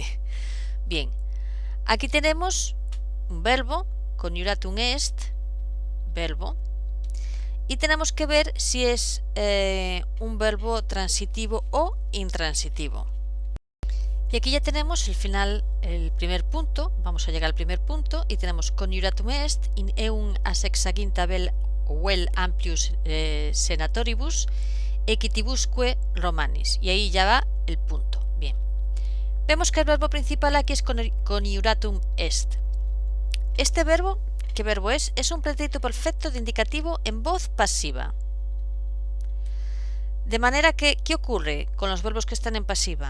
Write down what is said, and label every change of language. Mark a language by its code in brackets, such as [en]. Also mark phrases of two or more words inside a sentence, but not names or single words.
[es] Bien, aquí tenemos un verbo, [la] coniuratum est, [es] verbo, y tenemos que ver si es un verbo transitivo o intransitivo. Y aquí ya tenemos el final, el primer punto. Vamos a llegar al primer punto y tenemos [la] coniuratum est in eum asexaginta vel amplius senatoribus equitibusque Romanis. [es] Y ahí ya va el punto. Bien. Vemos que el verbo principal aquí es [la] coniuratum est. [es] Este verbo, ¿qué verbo es? Es un pretérito perfecto de indicativo en voz pasiva. De manera que, ¿qué ocurre con los verbos que están en pasiva?